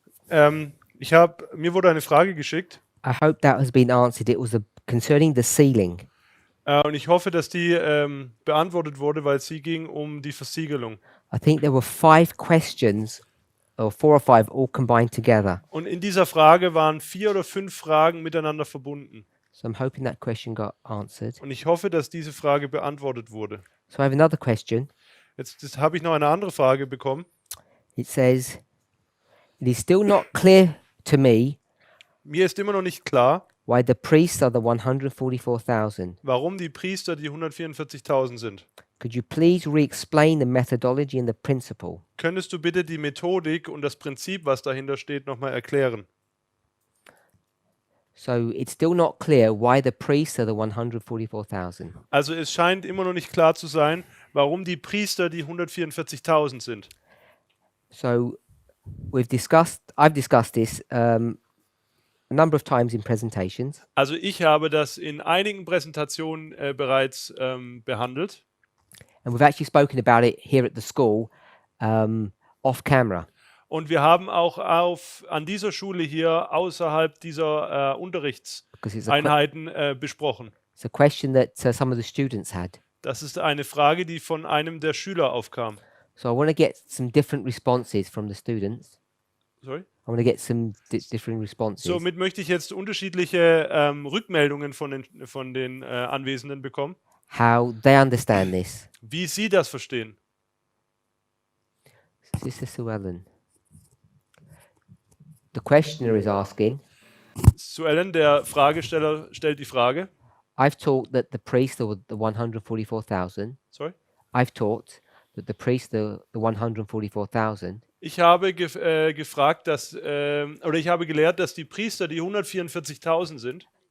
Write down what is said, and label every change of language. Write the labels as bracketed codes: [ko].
[de] Mir wurde eine Frage geschickt [en] I hope that has been answered. It was concerning the ceiling. [de] und ich hoffe, dass die beantwortet wurde, weil sie ging um die Versiegelung. [en] I think there were 5 questions, or 4 or 5, all combined together. [de] Und in dieser Frage waren 4 oder 5 Fragen miteinander verbunden. [en] So I'm hoping that question got answered. [de] Und ich hoffe, dass diese Frage beantwortet wurde. [en] So I have another question. [de] Jetzt habe ich noch eine andere Frage bekommen. [en] It says, it is still not clear to me [de] Mir ist immer noch nicht klar, [en] why the priests are the 144,000. [de] warum die Priester die 144.000 sind. [en] Could you please re-explain the methodology and the principle? [de] Könntest du bitte die Methodik und das Prinzip, was dahinter steht, nochmal erklären? [en] So it's still not clear why the priests are the 144,000. [de] Also es scheint immer noch nicht klar zu sein, warum die Priester die 144.000 sind. [en] So I've discussed this a number of times in presentations, [de] Also ich habe das in einigen Präsentationen bereits behandelt [en] and we've actually spoken about it here at the school off camera. [de] und wir haben auch an dieser Schule hier außerhalb dieser [en] Because it's a, [de] Unterrichtseinheiten besprochen. [en] it's a question that some of the students had. [de] Das ist eine Frage, die von einem der Schüler aufkam. [en] So I want to get some different responses from the students. Sorry? I want to get some different responses. [de] Somit möchte ich jetzt unterschiedliche Rückmeldungen von den Anwesenden bekommen, [en] How they understand this. [de] wie sie das verstehen. [en] Sister Sue Ellen. The questioner is asking, [de] Suellen, der Fragesteller, stellt die Frage. [en] I've taught that the priests are the 144,000. Sorry? I've taught that the priests are the 144,000. [de] Ich habe gefragt, oder ich habe gelehrt, dass die Priester die 144.000 sind.